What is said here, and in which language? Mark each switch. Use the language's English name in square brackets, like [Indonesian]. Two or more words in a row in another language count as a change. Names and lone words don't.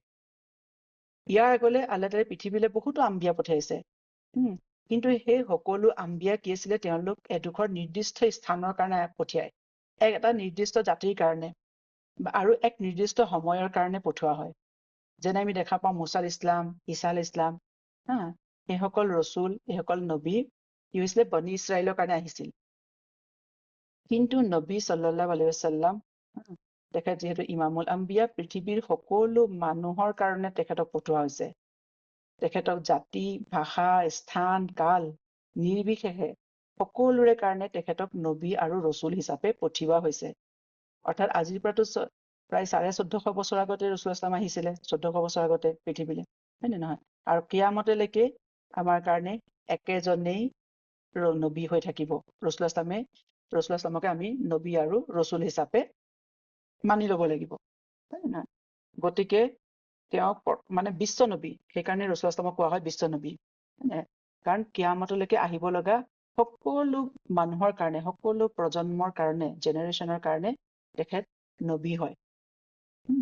[Assamese] ইয়াৰ আগলৈ আল্লাহ তাআলাই পৃথিৱীলৈ বহুতো আম্বিয়া পঠিয়াইছে, কিন্তু সেই সকলো আম্বিয়া কি আছিলে, তেওঁলোক এডোখৰ নিৰ্দিষ্ট স্থানৰ কাৰণে পঠিয়ায়, এটা নিৰ্দিষ্ট জাতিৰ কাৰণে, আৰু এক নিৰ্দিষ্ট সময়ৰ কাৰণে পঠোৱা হয়। যেনে আমি দেখা পাওঁ মুছা [Arabic] عليه السلام, [Assamese] ঈসা [Arabic] عليه السلام, [Assamese] এইসকল ৰচুল, এইসকল নবী কি হৈছিলে, বনি ইছৰাইলৰ কাৰণে আহিছিল। কিন্তু নবী [Arabic] صلى الله عليه وسلم, [Assamese] তেখেত যিহেতু [Arabic] إمام الأنبياء, [Assamese] পৃথিৱীৰ সকলো মানুহৰ কাৰণে তেখেতক পঠোৱা হৈছে। তেখেতক জাতি, ভাষা, স্থান, কাল নিৰ্বিশেষে সকলোৰে কাৰণে তেখেতক নবী আৰু ৰচুল হিচাপে পঠিওৱা হৈছে। অৰ্থাৎ আজিৰ পৰাতো প্ৰায় 1450 বছৰ আগতে [Arabic] رسول الله صلى الله عليه وسلم [Assamese] আহিছিলে, 1400 বছৰ আগতে পৃথিৱীলৈ, হয় নে নহয়? আৰু কিয়ামতলৈকে আমাৰ কাৰণে একেজনেই নবী হৈ থাকিব। ৰাসূলুল্লাহ সাল্লামকে আমি নবী আৰু ৰচুল হিচাপে মানি ল'ব লাগিব, হয় নে নহয়? গতিকে তেওঁক মানে বিশ্ব নবী, সেইকাৰণে ৰাসূলুল্লাহ সাল্লামক কোৱা হয় বিশ্ব নবী, কাৰণ কিয়ামতলৈকে আহিব লগা সকলো মানুহৰ কাৰণে, সকলো প্ৰজন্মৰ কাৰণে, জেনেৰেশ্যনৰ কাৰণে তেখেত নবী হয়।